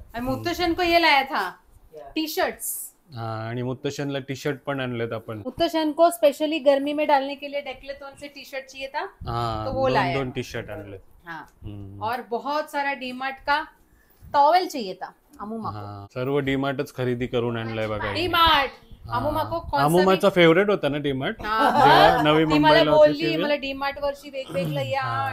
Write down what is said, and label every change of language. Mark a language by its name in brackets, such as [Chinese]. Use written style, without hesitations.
[Hindi] मुत्तशन को ये लाया था टी शर्ट्स. [Marathi] आणि मुत्तशनला टी शर्ट पण आणलेत आपण. [Hindi] मुत्तशन को स्पेशली गर्मी में डालने के लिए डेक्लेथॉन से टी शर्ट चाहिए था, तो वो लाया. [Marathi] 2 टी शर्ट आणले. [Hindi] और बहुत सारा डीमार्ट का टॉवेल चाहिए था अमुमा को. [Marathi] सर्व डीमार्टच खरेदी करून आणलंय बघा. [Hindi] डीमार्ट अमुमा को [Marathi] अमुमाचा फेवरेट होता ना डीमार्ट. जेव्हा नवी मुंबईला होती मला डीमार्ट वर्षी वेगवेगळं या.